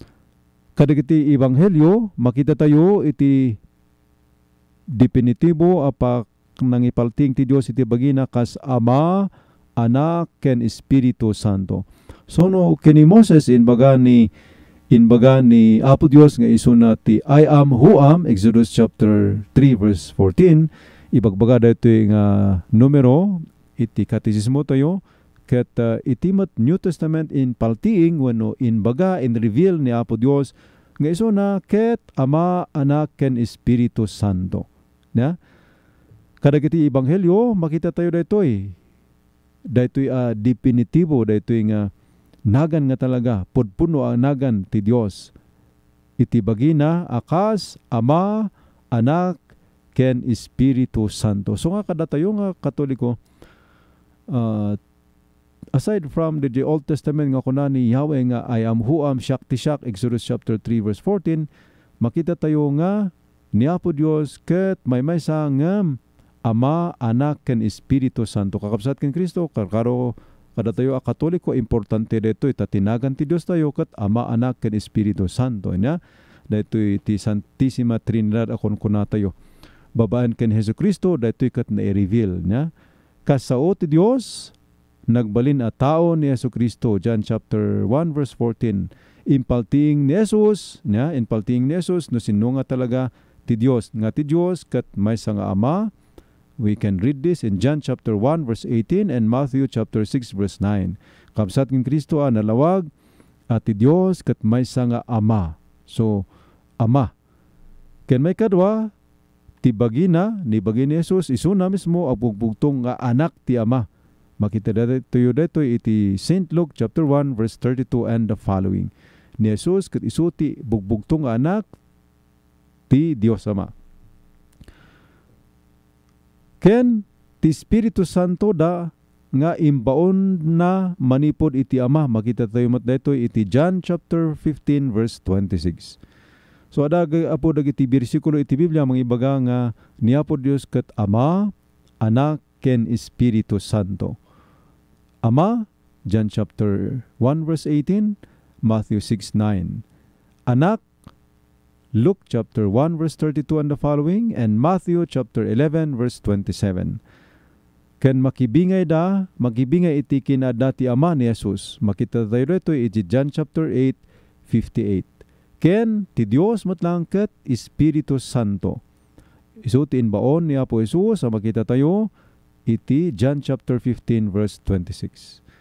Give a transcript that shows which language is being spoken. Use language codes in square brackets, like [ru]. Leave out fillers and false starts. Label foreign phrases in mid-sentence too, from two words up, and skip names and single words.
[ilo] Kadagiti ebanghelyo makita tayo iti definitibo apak nangipalting ti Dios iti bagina kas Ama, Anak ken Espiritu Santo. So no kini Moses inbaga ni Apo Dios nga isuna ti [en] I am who am, [ilo] Exodus [en] chapter 3 verse 14, [ilo] ibagbaga dayto nga numero iti katisismo tayo ket itimat New Testament in paltiing wenno inbaga in reveal ni Apo Dios nga isuna ket Ama, Anak ken Espiritu Santo. Na kadagiti ebanghelyo makita tayo daytoy definitibo daytoy nga nagan nga talaga pudpuno ang nagan ti Dios iti bagina akas Ama, Anak ken Espiritu Santo. So nga kada tayo nga Katoliko uh, [en] aside from the Old Testament [ilo] nga kuna ni Yahweh nga [en] I am who am [ilo] siak tisyak, Exodus [en] chapter 3 verse 14, [ilo] makita tayo nga niya po Dios ket may sa ngam Ama, Anak, ken Espiritu Santo. Kakabsat ken Kristo, karo kada tayo a Katoliko, importante dito itatinagan ti Dios tayo ket Ama, Anak, ken Espiritu Santo niya. Dito ti Santissima Trinidad akon kuna tayo. Babaan ken Jesucristo dito ket na-reveal niya. Kasao ti Dios nagbalin a tao ni Jesucristo, John [en] chapter 1 verse 14. [ilo] Impalting ni Jesus niya, impalting ni Jesus no sinunga talaga ti Dios nga ti Dios ket maysa nga Ama. [en] We can read this in John chapter 1 verse 18 and Matthew chapter 6 verse 9. [ilo] Kabsat ken Kristo a nalawag at ti Dios ket maysa nga Ama. So Ama. Ken may kadwa ti bagina ni bagina Jesus isuna mismo ang bugbugtong nga anak ti Ama. Makita dito iti St. [en] Luke chapter 1 verse 32 and the following. [ilo] Ni Jesus ket isu ti bugbugtong nga anak ti Dios Ama. Ken ti Espiritu Santo da nga imbaon na manipod iti Ama. Makita tayo mat dito iti John [en] chapter 15 verse 26. [ilo] So apo dagiti bersikulo iti Biblia mangibaga nga niya po Dios ket Ama, Anak, ken Espiritu Santo. Ama, [en] John chapter 1 verse 18, Matthew 6:9. Anak, Luke chapter 1 verse 32 and the following, and Matthew chapter 11 verse 27. [ilo] Ken makibingay iti kinada ti Ama ni Jesus. Makita tayo dito iti John chapter 8, 58. Ken ti Dios matlang ket Espiritu Santo. Isu ti inbaon ni Apo Jesus makita tayo iti John [en] chapter 15 verse 26.